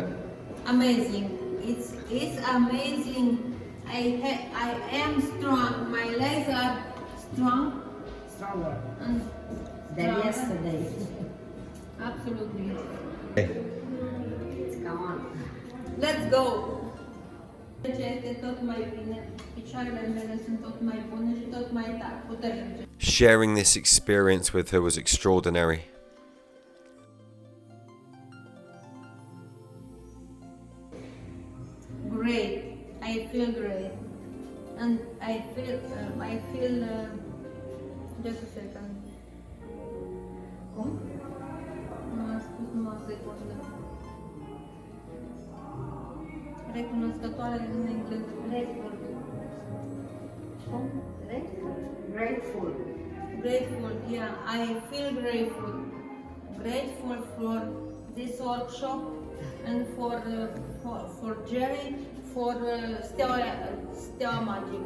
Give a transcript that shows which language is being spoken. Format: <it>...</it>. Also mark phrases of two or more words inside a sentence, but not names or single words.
<en>Amazing. It's amazing. I am strong. My legs are strong. Stronger And than stronger. yesterday. Absolutely. Come on. Let's go!</en> <ro>Este tot mai bine, picioarele mele sunt tot mai bune și tot mai puternice.</ro> <en>Sharing this experience with her was extraordinary. Great. I feel great. And I feel, just a second.</en> <ro>Cum? Nu am spus numai o secundă. Recunoscătoare în engleză.</ro> <en>Grateful.</en> <ro>Cum? Grateful.</ro> <en>Grateful, yeah. I feel grateful. Grateful for this workshop and for Jerry, for Steaua Magică.</en>